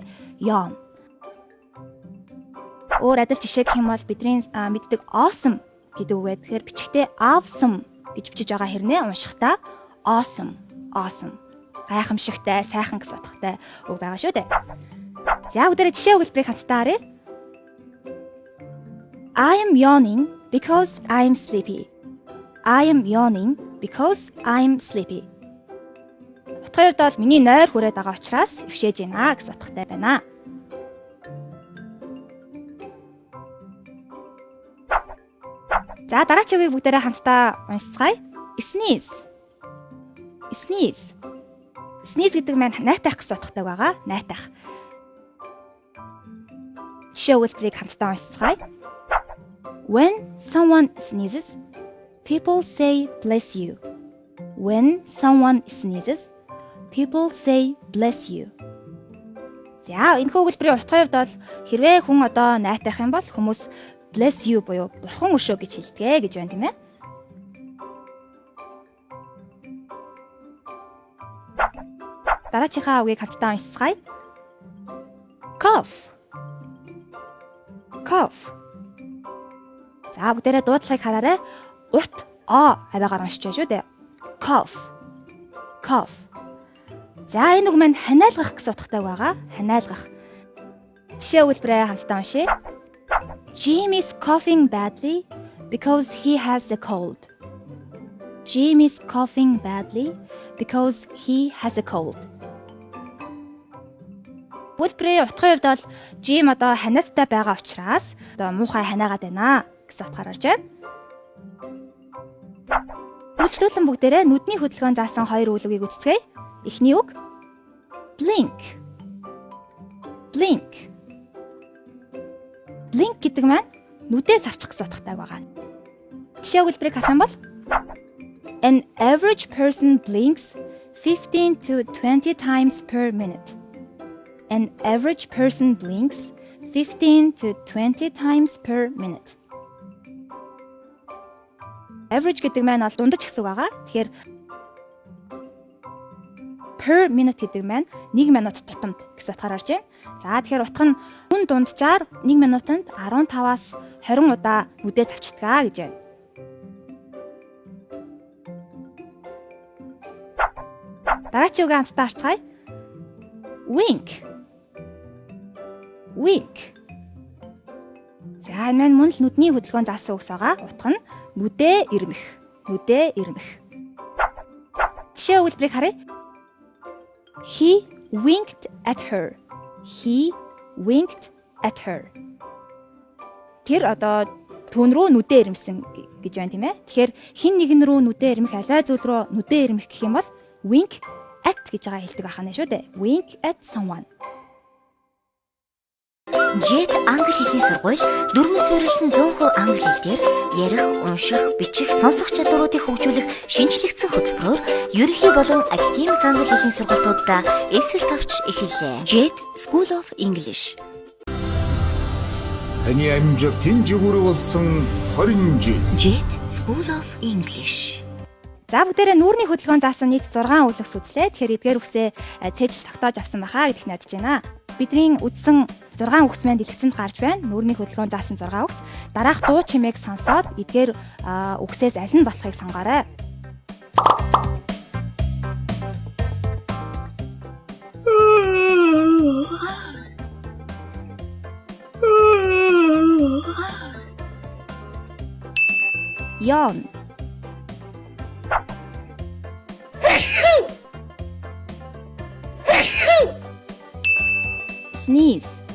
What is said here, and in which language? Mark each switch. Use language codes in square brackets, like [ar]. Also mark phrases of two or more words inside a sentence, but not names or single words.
[mn] Yawn. Өөр адил жишээ гэх юм бол бидний мэддэг awesome гэдэг үг байдаг. Тэгэхээр бичгтээ awesome гэж бичиж байгаа хэрнээ уншихдаа [en] awesome, awesome. [mn] Гайхамшигтай, сайхан гэсэн утгатай үг байгаа шүү дээ. За бүгдээрээ жишээ өгүүлбэрийг хамтдаа харъя. [en] I am yawning because I'm sleepy. I am yawning because I'm sleepy. [mn] Утгын хувьд бол миний нойр хүрээд байгаа учраас өвшөөж байна гэсэн утгатай байна. За дараагийн үгийг бүгдээрээ хамтдаа уншицгаая. [en] Sneeze. Sneeze. Sneeze [mn] гэдэг маань найтах гэсэн утгатай байгаа. Найтах. Жишээ үйлдэлийг хамтдаа уншицгаая. [en] When someone sneezes, people say bless you. When someone sneezes, people say bless you. [mn] За, энэ хөвөлбөрийн утгын хувьд бол хэрвээ хүн одоо найтах юм бол хүмүүс [en] bless you [mn] буюу бурхан өшөө гэж хэлдэг гэж байна тийм ээ. Дараачихаа үгийг хамтдаа уншицгаая. [en] Cough. Cough. [mn] За, бүгдээрээ дуудлагыг хараарай. Урт о аваагаар уншиж байна шүү дээ. [en] Cough. Cough. [mn] За, энэ үг маань ханиалгах гэсэн утгатай байгаа. Ханиалгах. Жишээ үйлбэрээ хамтдаа уншъя. [en] Jim is coughing badly because he has a cold. Jim is coughing badly because he has a cold. [mn] Үйлбэрийн утгын хувьд бол Jim одоо ханиадтай байгаа учраас одоо муухай ханаагаад байна гэсэн утгаар орж байна. Үргэлжлүүлэн бүгдээрээ нүдний хөдөлгөөн заасан хоёр үгийг үзцгээе. Эхний үг [en] blink. Blink. [mn] Blink гэдэг маань нүдээ цавчих гэсэн утгатай байгаа. Жишээ үйлбэрийг харах юм бол [en] an average person blinks 15 to 20 times per minute. An average person blinks 15 to 20 times per minute. [mn] Average гэдэг маань бол дундаж гэсэн үг байгаа. Тэгэхээр [en] per minute [mn] гэдэг маань 1 минут тутамд гэсэн утгаар орж байна. За тэгэхээр утга нь хүн дунджаар 1 минутанд 15-аас 20 удаа нүдээ цавчдаг гэж байна. Дараагийн үгээ хамтдаа харцгаая. [en] Wink. Wink. [mn] За энэ маань мөн л нүдний хөдөлгөөн заасан үгс байгаа. Утга нь нүдээ ирмэх. Нүдээ ирмэх. Жишээ үйлбэрийг харъя. [en] He winked at her. He winked at her. [mn] Тэр одоо түүн рүү нүдээ ирмсэн гэж байна тийм ээ. Тэгэхээр хин нэгэн рүү нүдээ ирмэх, аливаа зүйл рүү нүдээ ирмэх гэх юм бол [en] wink at [mn] гэж байгаа хэлдэг ахна шүү дээ. [en] Wink at someone. [mn] Jet англи хэлний сургууль дөрмөн суурилсан 100% англи хэл дээр ярих, унших, бичих, сонсох чадваруудыг хөгжүүлэх шинжлэгдсэн хөтөлбөрөөр ерөнхий болон академик англи хэлний сургалтуудаа эсэл тавьж эхэллээ. Jet School of English. Таны амжилтын жигүүр болсон 20 жил. Jet School of English. За бүгдээрээ нүүрний хөдөлгөөн заасан нийт 6 үлгс үзлээ. Тэгэхээр эдгээр үгсээ цээжж тогтоож авсан бахаа гэдгийг найдаж байна. Бидний үзсэн 6 үгс маань дэлгэцэнд гарч байна. Нүүрний хөдөлгөөн заасан 6 үгс. Дараах дуу чимээг сонсоод эдгээр үгсээс аль нь болохыг сонгоорой. [en] Yawn. Sneeze.